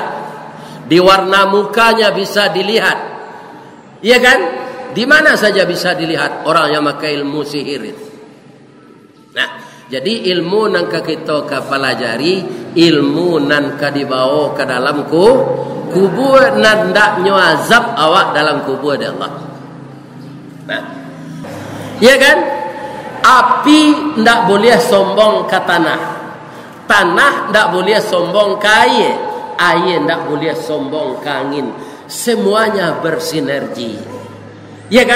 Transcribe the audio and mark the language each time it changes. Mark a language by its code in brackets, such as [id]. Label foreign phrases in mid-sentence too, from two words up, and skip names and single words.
[id] Di warna mukanya bisa dilihat. Iya kan? Di mana saja bisa dilihat orang yang pakai ilmu sihir itu. Nah, jadi ilmu yang kita pelajari, ilmu yang dibawa ke dalam kubur [min] nan ndak nyazab awak [id] dalam kubur Allah. Nah, iya kan? Api ndak boleh sombong ke tanah. Tanah ndak boleh sombong ke air. Air ndak boleh sombong ke angin. Semuanya bersinergi. Ya kan?